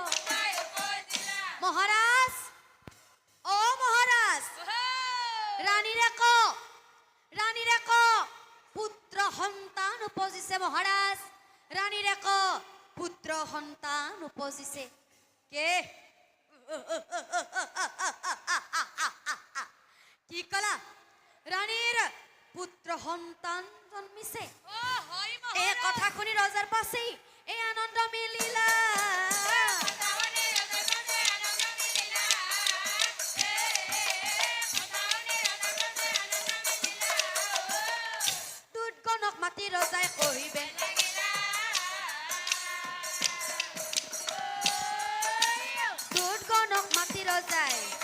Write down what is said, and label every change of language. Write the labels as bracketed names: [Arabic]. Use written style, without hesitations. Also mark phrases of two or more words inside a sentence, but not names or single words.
[Assamese] মহারাজ ও মহারাজ রানী রেক পুত্র সন্তান উপজিছে মহারাজ রানী রেক পুত্র সন্তান উপজিছে কে কি কলা রানীর পুত্র সন্তান জন্মিছে এই কথা শুনি ৰজাৰ পাছেই এই আনন্দ মিলিলা দুৰ্গণক মাতি ৰজাই কহিবে দুৰ্গণক মাতি ৰজাই